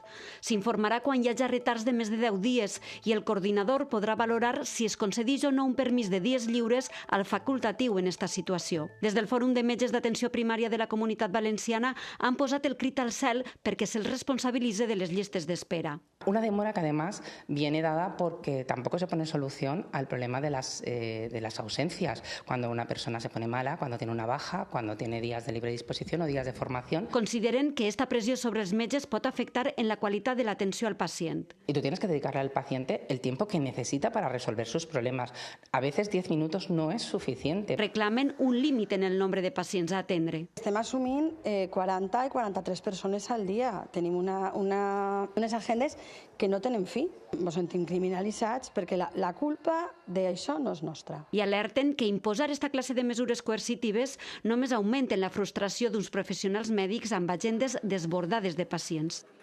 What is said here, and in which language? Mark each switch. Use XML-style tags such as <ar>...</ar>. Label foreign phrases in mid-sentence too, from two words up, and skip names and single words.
<ca>S'informarà quan hi hagi retards de més de 10 dies i el coordinador podrà valorar si es concedeix o no un permís de dies lliures al facultatiu en esta situació. Des del Fòrum de Metges d'Atenció Primària de la Comunitat Valenciana han posat el crit al cel perquè se'ls responsabilitze de les llistes d'espera.</ca> <es>Una demora que además viene dada porque tampoco se pone solución al problema de las ausencias. Cuando una persona se pone mala, cuando tiene una baja, cuando tiene días de libre disposición o días de formación.</es> <ca>Consideren que esta pressió sobre els metges pot afectar en la qualitat de l'atenció al pacient.</ca> <es>Y tú tienes que dedicarle al paciente el tiempo que necesita para resolver sus problemas. A veces 10 minutos no es suficiente.</es> <ca>Reclamen un límit en el nombre de pacients a atendre. Estem assumint 40 i 43 persones al dia. Tenim unes agendes que no tenen fi. Ens sentim criminalitzats perquè la culpa d'això no és nostra. I alerten que imposar esta classe de mesures coercitives només augmenten la frustració d'uns professionals mèdics amb agendes desbordades de pacients.</ca>